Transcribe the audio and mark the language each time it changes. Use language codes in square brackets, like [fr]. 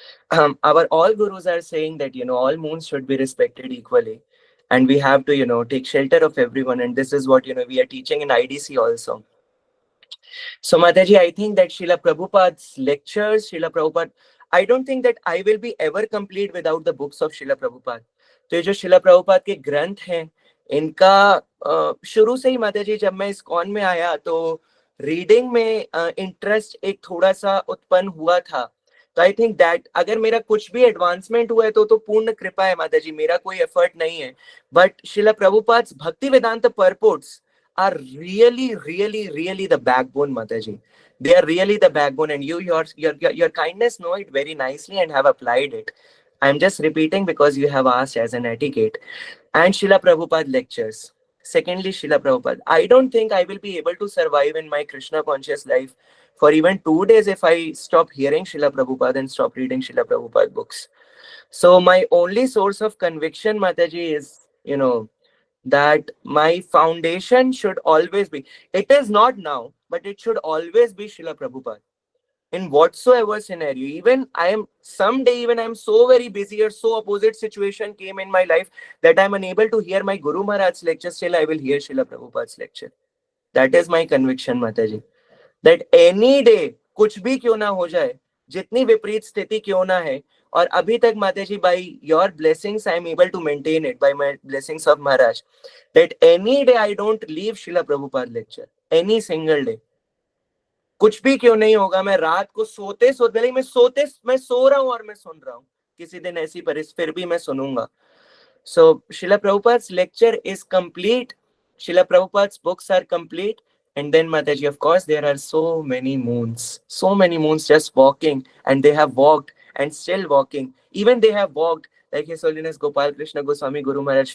[en] Our all gurus are saying that, all moons should be respected equally. And we have to, take shelter of everyone. And this is what, we are teaching in IDC also. So, Mataji, I think that Srila Prabhupada's lectures, Srila Prabhupada, I don't think that I will be ever complete without the books of Srila Prabhupada. [hi] तो ये जो शिला प्रभुपाद के ग्रंथ हैं, इनका शुरू से ही माताजी जब मैं ISKCON में आया तो रीडिंग में इंटरेस्ट एक थोड़ा सा उत्पन्न हुआ था। तो [en] I think that [hi] अगर मेरा कुछ भी एडवांसमेंट हुआ है तो पूर्ण कृपा है माताजी, मेरा कोई एफर्ट नहीं है। [en] But Srila Prabhupada Bhakti Vedanta purports are really the backbone, Mataji. They are really the backbone, and your kindness know it very nicely and have applied it. I'm just repeating because you have asked as an etiquette. And Srila Prabhupada lectures. Secondly, Srila Prabhupada. I don't think I will be able to survive in my Krishna conscious life for even 2 days if I stop hearing Srila Prabhupada and stop reading Srila Prabhupada books. So my only source of conviction, Mataji, is, that my foundation should always be, it is not now, but it should always be Srila Prabhupada. In whatsoever scenario, even I am so very busy or so opposite situation came in my life that I'm unable to hear my Guru Maharaj's lecture, still I will hear Srila Prabhupada's lecture. That is my conviction, Mataji. That any day, [hi] कुछ भी क्यों ना हो जाए, जितनी विपरीत स्थिति क्यों ना है, [en] और अभी तक Mataji, by your blessings, I am able to maintain it, by my blessings of Maharaj, that any day I don't leave Srila Prabhupada lecture, any single day. [hi] कुछ भी क्यों नहीं होगा, मैं रात को सोते मैं सो रहा हूँ और मैं सुन रहा हूँ, किसी दिन ऐसी परिस्थिति, फिर भी मैं सुनूंगा. [en] So Srila Prabhupada's lecture is complete. Srila Prabhupada's books are complete. And then Mataji, of course, there are so many moons just walking, and they have walked and still walking. Even they have walked, like His Holiness Gopal Krishna Goswami Guru Maharaj.